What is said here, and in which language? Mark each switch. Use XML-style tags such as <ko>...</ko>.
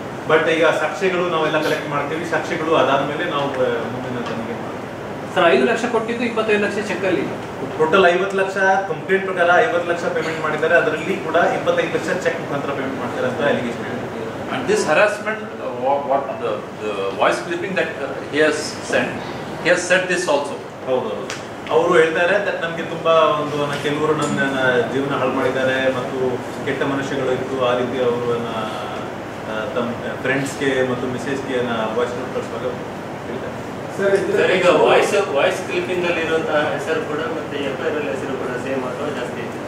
<kn>But ಈಗ ಸಾಕ್ಷ್ಯಗಳು ನಾವೆಲ್ಲ collect ಮಾಡ್ತೀವಿ. ಸಾಕ್ಷ್ಯಗಳು ಅದಾದ್ಮೇಲೆ ನಾವು ಮುಂದಿನ ತನಿಖೆ ಮಾಡ್ತೀವಿ. ಸರ್ 5 ಲಕ್ಷ ಕೊಟ್ಟಿದ್ದು 25 ಲಕ್ಷ ಚೆಕ್ಕಲ್ಲಿ ಟೋಟಲ್ 50 ಲಕ್ಷ ಕಂಪ್ಲೇಂಟ್ ಪ್ರಕಾರ 50 ಲಕ್ಷ ಪೇಮೆಂಟ್ ಮಾಡಿದ್ದಾರೆ. ಅದರಲ್ಲಿ ಕೂಡ 25 ಲಕ್ಷ ಚೆಕ್ ಮುಖಾಂತರ ಪೇಮೆಂಟ್ ಮಾಡ್ತಾರೆ ಅಂತ ಅಲಿಗೇಷನ್ ಇದೆ.</kn> <en>And this harassment, what the voice clipping that he has sent, he has said this also.</en> <kn>ಹೌದು, ಅವರು ಹೇಳ್ತಾರೆ ದಟ್ ನಮಗೆ ತುಂಬ ಒಂದು ಕೆಲವರು ನನ್ನ ಜೀವನ ಹಾಳು ಮಾಡಿದ್ದಾರೆ ಮತ್ತು ಕೆಟ್ಟ ಮನುಷ್ಯಗಳು ಇತ್ತು. ಆ ರೀತಿ ಅವರು ತಮ್ಮ ಫ್ರೆಂಡ್ಸ್ಗೆ ಮತ್ತು ಮೆಸೇಜ್ಗೆ ವಾಯ್ಸ್ ನೋಟ್ ಕಳಿಸುವಾಗ ಹೇಳ್ತಾರೆ. ಸರ್ ಈಗ ವಾಯ್ಸ್ ಕ್ಲಿಪ್ಪಿಂಗ್ ಅಲ್ಲಿ ಇರುವಂತಹ ಹೆಸರು ಕೂಡ ಮತ್ತೆ FIR ಅಲ್ಲಿ ಹೆಸರು ಕೂಡ ಸೇಮ್ ಅಥವಾ ಜಾಸ್ತಿ ಇದೆ?</kn>